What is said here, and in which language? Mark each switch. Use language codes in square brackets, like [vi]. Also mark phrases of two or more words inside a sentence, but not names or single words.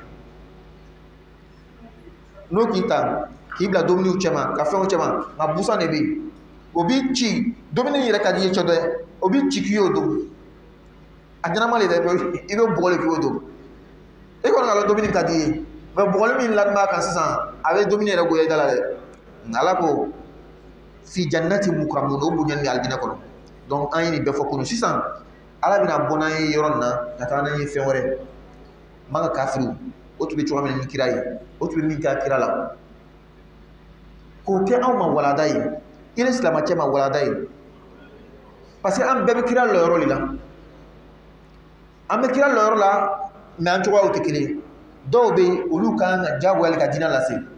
[bm] n'o k'i ta k'i bila dominiw cɛma ka fɛnw cɛma nka busan de bɛ yen o b'i ci domini yɛrɛ ka di i ye cɛ dɔ ye o b'i ci k'i y'o don a ɲɛnama de dɛ i bɛ bɔgɔ de k'i y'o don e kɔni ka dɔn domini ka di i ye mɛ bɔgɔli min ladum'a kan sisan a bɛ domini yɛrɛ goya i da la dɛ Ala ko [ar] في جنات مكرمون [bm] o bonyani aljinɛ kɔnɔ donc an ye nin bɛɛ fɔ kunu sisan Ala bɛna bɔ n'an ye yɔrɔ nin na ka taa n'an ye fɛn wɛrɛ man ka kafiriw o tun bɛ cogoya min ni kira ye o tun bɛ min kɛ kira la k'o kɛ anw ma walada ye i ni silamɛcɛ ma walada ye [fr] parce que [bm] an bɛɛ bɛ kira lɔyɔrɔ de la an bɛ kira lɔyɔrɔ la mɛ an cogoyaw tɛ kelen ye dɔw bɛ yen olu kan ka diyagoyali ka diinɛ lase